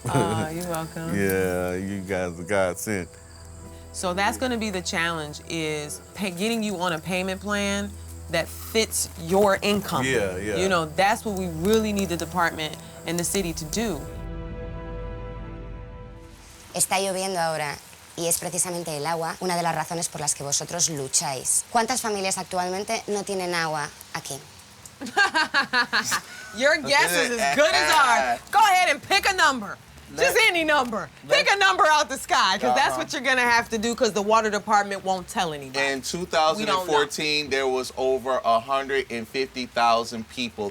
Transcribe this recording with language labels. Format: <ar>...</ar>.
<en>You're welcome. Yeah, you guys are godsend. So that's going to be the challenge, is getting you on a payment plan that fits your income. Yeah, yeah. You know, that's what we really need the department and the city to do.</en> <es>Está lloviendo ahora y es precisamente el agua una de las razones por las que vosotros lucháis. ¿Cuántas familias actualmente no tienen agua aquí?</es> <en>Your guess is as good as ours. Go ahead and pick a number. Just any number. Pick a number out the sky, because that's what you're going to have to do, because the water department won't tell anybody. In 2014, there was over 150,000 people.</en>